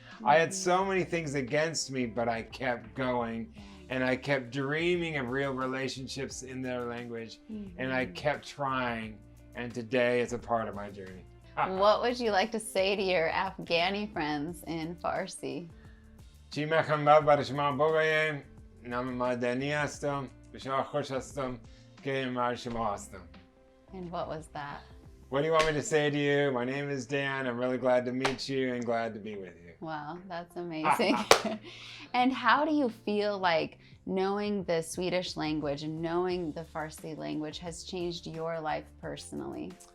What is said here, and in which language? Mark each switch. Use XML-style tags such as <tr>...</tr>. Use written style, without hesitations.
<en>I had so many things against me, but I kept going and I kept dreaming of real relationships in their language and I kept trying, and today it's a part of my journey. What would you like to say to your Afghani friends in Farsi?</en> <fa>چی میخوام برای شما بگویم؟ نام ما دنی هستم، بسیار خوش هستم که من شما هستم.</fa> <en>And what was that? What do you want me to say to you? My name is Dan. I'm really glad to meet you and glad to be with you. Wow, that's amazing. And how do you feel like knowing the Swedish language and knowing the Farsi language has changed your life personally?</en>